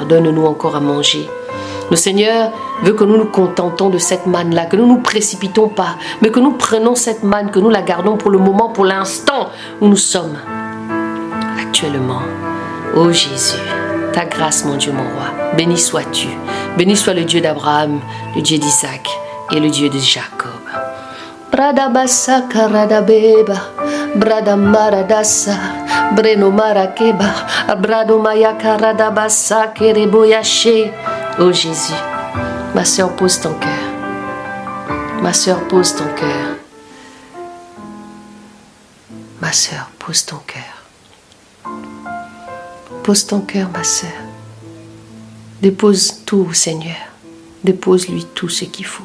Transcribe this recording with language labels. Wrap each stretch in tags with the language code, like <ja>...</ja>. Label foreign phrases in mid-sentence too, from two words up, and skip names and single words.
<fr>Donne-nous encore à manger. Le Seigneur veut que nous nous contentons de cette manne-là, que nous ne nous précipitons pas, mais que nous prenons cette manne, que nous la gardons pour le moment, pour l'instant où nous sommes actuellement. Oh Jésus, ta grâce, mon Dieu, mon roi. Béni sois-tu. Béni soit le Dieu d'Abraham, le Dieu d'Isaac et le Dieu de Jacob. Radabasa karadabeba, Brada maradasa, breno marakeba, brado mayakaradabasa, kereboyaché. Oh Jésus, ma sœur, pose ton cœur. Ma sœur, pose ton cœur. Ma sœur, pose ton cœur. Pose ton cœur, ma sœur. Dépose tout au Seigneur. Dépose-lui tout ce qu'il faut.</fr>